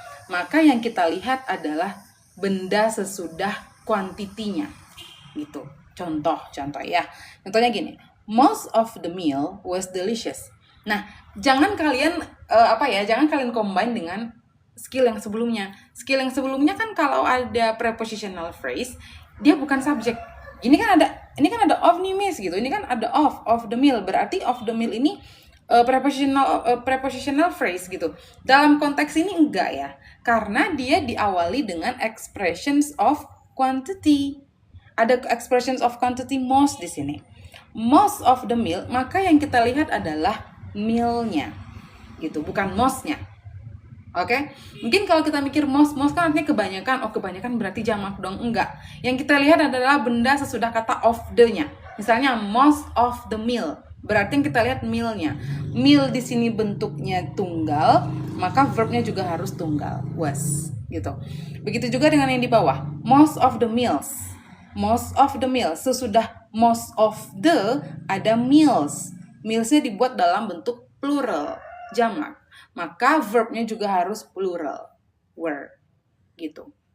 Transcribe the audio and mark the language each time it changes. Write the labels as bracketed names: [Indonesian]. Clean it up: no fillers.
[Indonesian] Maka yang kita lihat adalah benda sesudah kuantitinya gitu. Contoh ya. Contohnya gini, [English] most of the meal was delicious. [Indonesian] Nah, jangan kalian jangan kalian combine dengan skill yang sebelumnya. Skill yang sebelumnya kan kalau ada prepositional phrase, dia bukan subjek. Ini kan ada of nih miss gitu. Ini kan ada of the meal. Berarti of the meal ini prepositional phrase gitu. Dalam konteks ini enggak ya. Karena dia diawali dengan expressions of quantity. Ada expressions of quantity most di sini. Most of the meal, maka yang kita lihat adalah meal-nya. Gitu, bukan most-nya. Oke, mungkin kalau kita mikir most kan artinya kebanyakan. Oh, kebanyakan berarti jamak dong. Enggak. Yang kita lihat adalah benda sesudah kata of the-nya. Misalnya most of the meal, berarti yang kita lihat meal-nya. Meal di sini bentuknya tunggal, maka verbnya juga harus tunggal, was gitu. Begitu juga dengan yang di bawah, most of the meals. Most of the meals, sesudah most of the ada meals. Meals-nya dibuat dalam bentuk plural, jamak. Maka verbnya juga harus plural, were, gitu.